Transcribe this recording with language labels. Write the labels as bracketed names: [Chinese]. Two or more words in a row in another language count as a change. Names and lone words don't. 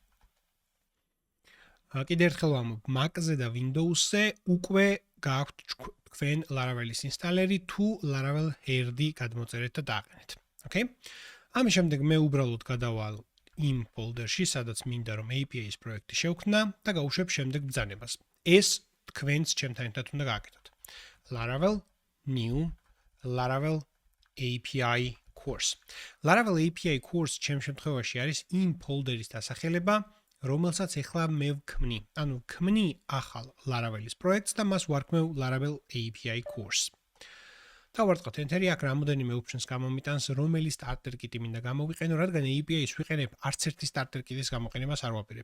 [Georgian] კიდევ ერთხელ ვამბობ, Mac-ზე და Windows-ზე უკვე გააქვთ თქვენ Laravel-ის ინსტალერი, თუ Laravel Herd-ი გადმოწერეთ და დააყენეთ. Okay? ამის შემდეგ მე უბრალოდ გადავალ იმ ფოლდერში, სადაც მინდა რომ API-ის პროექტი შევქმნა და გავუშვებ შემდეგ ბრძანებას. ეს თქვენს ჩემთან ერთად უნდა გააკეთოთ. [English] Laravel new Laravel API course. [Georgian] Laravel API course ჩემ შემთხვევაში არის იმ ფოლდერის დასახელება, რომელსაც ახლა მე ვქმნი. ანუ ვქმნი ახალ Laravel-ის პროექტს და მას ვარქმევ Laravel API course. დავარტყოთ enter-ი, აქ რამოდენიმე options გამომიტანს, რომელი [English] starter kit- [Georgian] ი მინდა გამოვიყენო, რადგან API-ს ვიყენებ, არც ერთი [English] starter kit- [Georgian] ის გამოყენებას არ ვაპირებ.